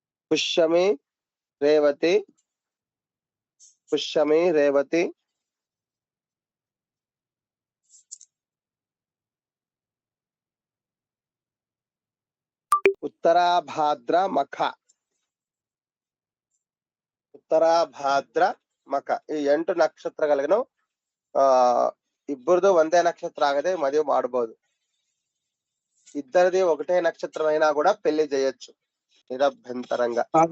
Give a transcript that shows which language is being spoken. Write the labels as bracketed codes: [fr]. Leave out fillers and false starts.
[te] పుష్యమి, రేవతి, పుష్యమి, రేవతి, ఉత్తరాభాద్ర, మఖ. [kn] ಉತ್ತರಾಭಾದ್ರ, ಮಖ ಈ 8 ನಕ್ಷತ್ರಗಳಿಗೂ ಇಬ್ಬರದು ಒಂದೇ ನಕ್ಷತ್ರ ಆಗದೆ ಮದುವೆ ಮಾಡಬಹುದು. [te] ఇద్దరిది ఒకటే నక్షత్రం అయినా కూడా పెళ్లి చేయొచ్చు నిరభ్యంతరంగా.